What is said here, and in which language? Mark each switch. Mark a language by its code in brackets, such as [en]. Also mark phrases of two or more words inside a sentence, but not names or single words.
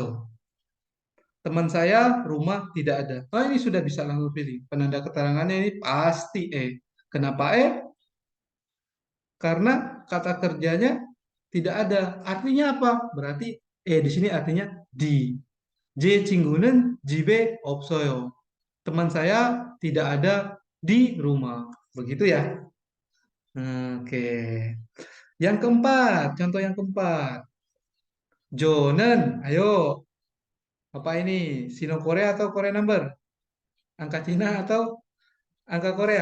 [id] Teman saya rumah tidak ada. Oh, ini sudah bisa langsung pilih. Penanda keterangannya ini pasti E. Kenapa E? Karena kata kerjanya tidak ada. Artinya apa? Berarti di sini artinya di. [ko] J 친구는 집에 없어요. [id] Teman saya tidak ada di rumah. Begitu ya. Oke. Yang keempat, contoh yang keempat. Jonen, ayo. Apa ini? [en] Sino Korea [id] atau [en] Korea number? [id] Angka Cina atau angka Korea?